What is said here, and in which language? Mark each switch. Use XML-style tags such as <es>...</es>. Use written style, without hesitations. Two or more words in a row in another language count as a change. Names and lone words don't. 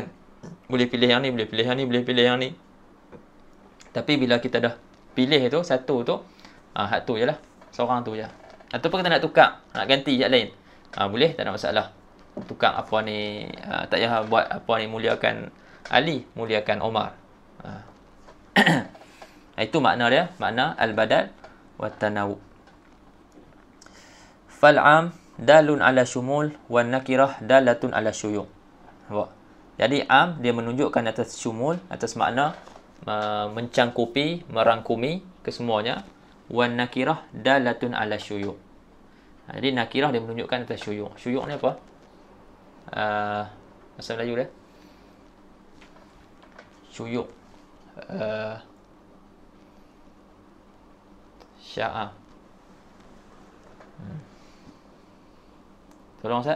<ms>Boleh pilih yang ni, boleh pilih yang ni, boleh pilih yang ni. Tapi bila kita dah pilih tu satu tu, hak tu jelah, seorang tu je. Ataupun kita nak tukar, nak ganti hak lain, boleh, tak ada masalah. Tukar tak payah buat muliakan Ali, muliakan Omar. Itu makna dia, makna</ms> <ar>البدل والتناوب. فالعام دال على الشمول والنكرة دالة على الشيوع.</ar> <ms>Jadi am dia menunjukkan atas syumul, atas makna mencangkupi, merangkumi kesemuanya.</ms> <ar>والنكرة دالة على الشيوع.</ar> <ms>Jadi nakirah dia menunjukkan atas syuyuk. Syuyuk ni apa? Bahasa Melayu dia. Syuyuk. Sya'a. Tolong Ustaz.</ms>